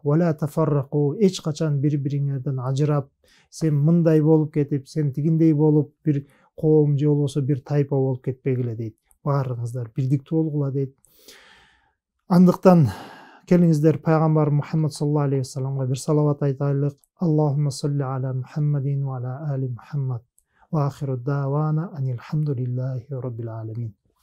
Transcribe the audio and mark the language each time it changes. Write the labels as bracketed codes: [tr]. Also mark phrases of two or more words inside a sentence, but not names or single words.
[ar] ولا تفرقوا, [ky] эч качан бири-бириңерден ажырап, сен мындай болуп кетип, сен тигиндей болуп, бир коом же болбосо бир тайпа болуп кетпегиле дейт. Баарыңыздар бирдиктүү болгула дейт. Андыктан келиңиздер пайгамбар Мухаммад [ar] صلى الله عليه وسلم [ky] бир салават айтайлык. [ar] اللهم صل على محمد وعلى آل محمد. وآخر دعوانا أن الحمد لله رب العالمين.